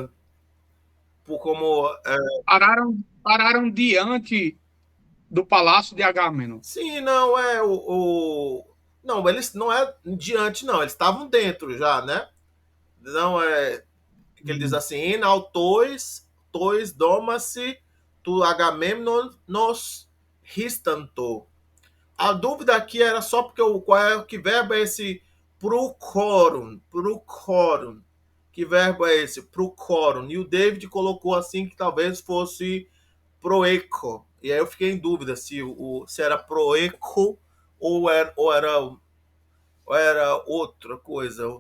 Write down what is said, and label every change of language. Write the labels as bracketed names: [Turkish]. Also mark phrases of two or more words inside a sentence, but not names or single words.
[Portuguese] Pararam diante do Palácio de Agamenon. sim, não é não, eles não é diante não, eles estavam dentro já, né? Não é que ele diz assim, [Greek] en autois, tois doma-se, tu Agamemnon nos ristanto. [Portuguese] A dúvida aqui era só porque que verbo é esse procorum. Que verbo é esse? Procorum. E o David colocou assim que talvez fosse proeco. E aí eu fiquei em dúvida se era proeco ou era outra coisa.